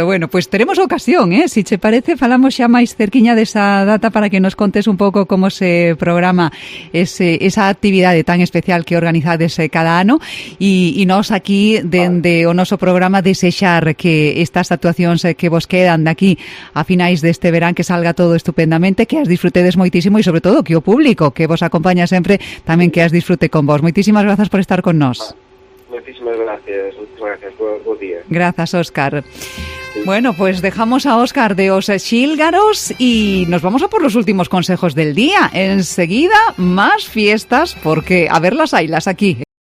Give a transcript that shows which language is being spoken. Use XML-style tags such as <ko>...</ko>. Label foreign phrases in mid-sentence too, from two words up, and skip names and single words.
<gl>Bueno, pues teremos ocasión, si che parece, falamos xa máis cerquiña desa data para que nos contes un pouco como se programa esa actividade tan especial que organizades cada ano e nós aquí dende o noso programa desexar que estas actuacións que vos quedan de aquí a finais deste verán que salga todo estupendamente, que as disfrutedes moitísimo e sobre todo que o público que vos acompaña sempre tamén que as disfrute con vos. Moitísimas grazas por estar con nós.</gl> <es>Muchísimas gracias. Buen día. Gracias, Óscar. Bueno, pues dejamos a Óscar de Os Xílgaros y nos vamos a por los últimos consejos del día. Enseguida, más fiestas, porque a verlas haylas aquí.</es>